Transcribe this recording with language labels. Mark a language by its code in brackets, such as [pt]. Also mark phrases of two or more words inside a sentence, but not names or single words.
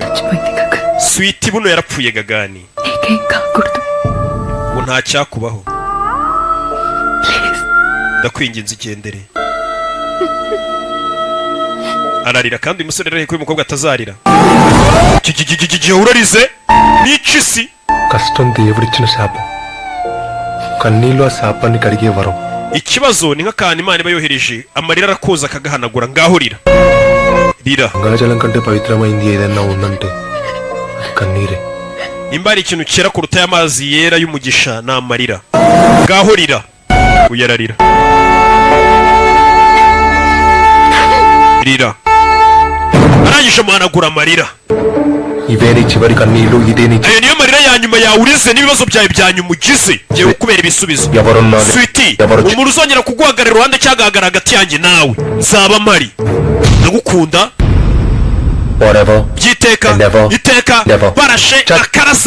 [rw] Sweety buno yarapfuye Gagani. Ubu nta cyakubaho. Ndakwinginze igendere. Ararira kandi uyu musore arahiye ko uyu mukobwa atazarira. Urarize? N'iki si? [te] కష్టం దేవుడిచ్చిన శాపం, కన్నీళ్ళు ఆ శాపాన్ని కడిగే వరం. [rw] Ikibazo ni nk'akantu Imana iba yohereje, amarira arakoza akagahanagura. Ngaho rira. Rira. [te] గంగాజలం కంటే పవిత్రమైంది ఏదైనా ఉందంటే అది కన్నీరే. [rw] Nimba ari ikintu cyera kuruta y'amazi yera y'umugisha ni amarira. Ngaho rira. Uyararira. Rira. Arangije amuhanagura amarira. [te] ఇవే నీ చివరి కన్నీళ్ళు, ఇదే నీ [rw] Ayo niyo marira ya nyuma yawe urize n'ibibazo byawe bya nyuma ugize. Ngiye kubera ibisubizo. [te] ఎవరున్నారు? [rw] Sweety, umuntu uzongera kuguhagarara iruhande cyangwa ahagarara hagati yanjye nawe, nzaba mpari. Ndagukunda. Forever. Byiteka. Never. Iteka. Never. Barashe akarasa.